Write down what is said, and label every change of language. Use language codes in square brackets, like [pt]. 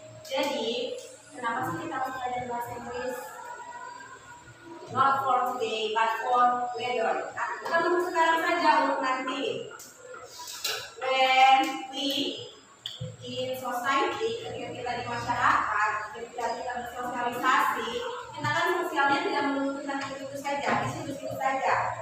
[id] Jadi, kenapa sih kita harus belajar bahasa Inggris? [en] Not for today, but for later. [id] Bukan untuk sekarang saja, untuk nanti. [en] When we in society, [id] ketika kita di masyarakat, ketika kita bersosialisasi, kita kan sosialnya tidak menuntut itu saja, di situ saja.